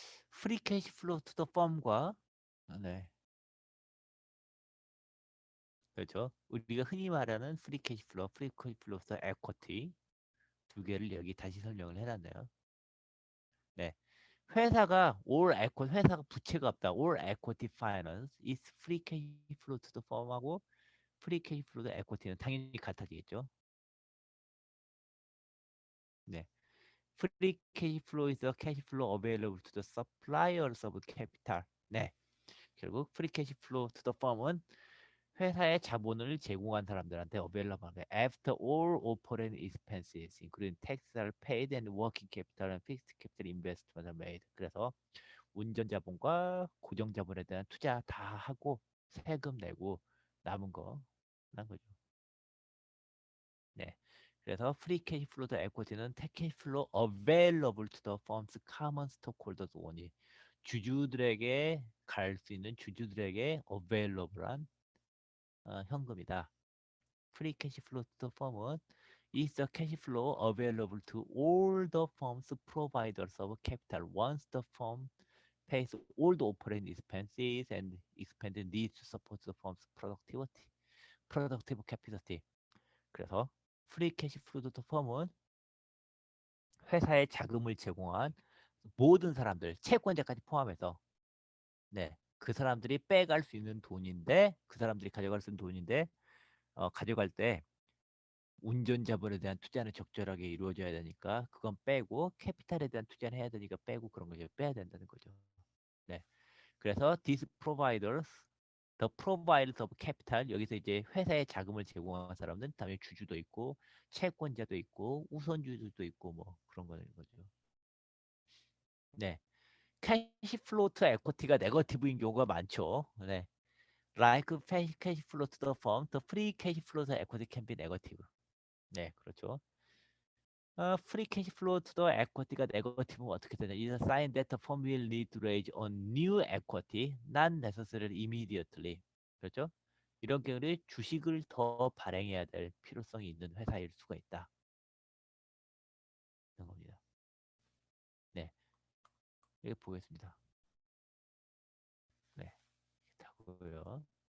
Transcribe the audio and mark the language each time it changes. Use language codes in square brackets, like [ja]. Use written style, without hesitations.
[en] 프리 캐시 플로우 투 더 펌과 네, 그렇죠. [ko] 우리가 흔히 말하는 프리 캐시 플로우, 프리 캐시 플로우 투 에쿼티 두 개를 여기 다시 설명을 해놨네요. 네, 회사가 회사가 부채가 없다. [en] All equity finance is free cash flow to the firm하고 free cash flow to equity는 [ko] 당연히 같아지겠죠. 네. [en] Free cash flow is a cash flow available to the suppliers of capital. [ko] 네. [en] 결국 free cash flow to the firm은 [ko] 회사의 자본을 제공한 사람들한테 [en] available 하는 after all operating expenses including taxes are paid and working capital and fixed capital investment are made. [ko] 그래서 운전자본과 고정자본에 대한 투자 다 하고 세금 내고 남은 거 난 거죠. 네. [en] 그래서 프리 캐시 플로우 더 에쿼티는 캐시 플로우 available to the firm's common stockholders only. [ko] 주주들에게 갈 수 있는 주주들에게 available한 현금이다. [en] 프리 캐시 플로우 to the firm은 is the cash flow available to all the firm's providers of capital once the firm pays all the operating expenses and expended needs to support the firm's productivity, productive capacity. [ko] 그래서 프리 캐시 플로우 투 펌은 회사에 자금을 제공한 모든 사람들, 채권자까지 포함해서 네, 그 사람들이 빼갈 수 있는 돈인데 그 사람들이 가져갈 수 있는 돈인데 가져갈 때 운전자본에 대한 투자는 적절하게 이루어져야 되니까 그건 빼고 캐피탈에 대한 투자는 해야 되니까 빼고 그런 거 이제 빼야 된다는 거죠. 네. 그래서 [en] these providers, the providers of capital [ko] 여기서 이제 회사에 자금을 제공하는 사람은 다음에 주주도 있고 채권자도 있고 우선주주도 있고 뭐 그런 거는 거죠. 네. [en] 캐시 플로우 투 에코티가 네거티브인 경우가 많죠. [ko] 네. [en] Like cash flow to the firm, the free cash flow to equity can be negative. [ko] 네, 그렇죠. [en] free cash flow to the equity가 negative면 [ko] 어떻게 되냐? [en] It's a sign that the firm will need to raise on new equity, not necessarily immediately. [ko] 그렇죠? 이런 경우는 주식을 더 발행해야 될 필요성이 있는 회사일 수가 있다. 그런 겁니다. 네, 여기 보겠습니다. 네, 다고요.